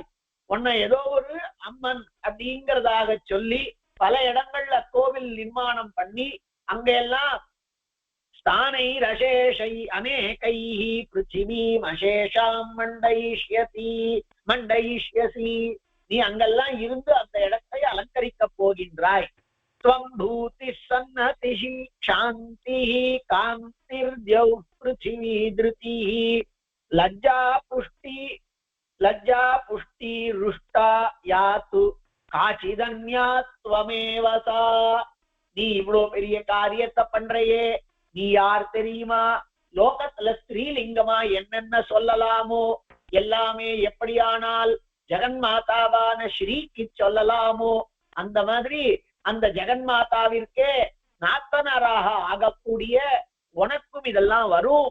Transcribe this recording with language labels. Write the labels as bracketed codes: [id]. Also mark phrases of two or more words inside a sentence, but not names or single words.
[ta] உன்னை ஏதோ ஒரு அம்மன் அப்படிங்கிறதாக சொல்லி பல இடங்கள்ல கோவில் நிர்மாணம் பண்ணி அங்கெல்லாம் [sa] स्थानै रशेषै अनेकैः पृथिवीम् अशेषां मण्डयिष्यसि, [ta] நீ அங்கெல்லாம் இருந்து அந்த இடத்தை அலங்கரிக்க போகின்றாய். [sa] त्वं भूतिः सन्नतिः क्षान्तिः कान्तिर्द्यौः पृथिवी धृतिः लज्जा पुष्टि रुष्टा यातु काचिदन्या त्वमेव सा. [ta] நீ இவ்வளவு பெரிய காரியத்தை பண்றையே, நீ யார் தெரியுமா? லோகத்துல ஸ்ரீலிங்கமா என்னென்ன சொல்லலாமோ எல்லாமே எப்படியானால் ஜெகன்மாதாவான ஸ்ரீக்கு சொல்லலாமோ அந்த மாதிரி அந்த ஜெகன்மாதாவிற்கே நாத்தனராக ஆகக்கூடிய உனக்கும் இதெல்லாம் வரும்.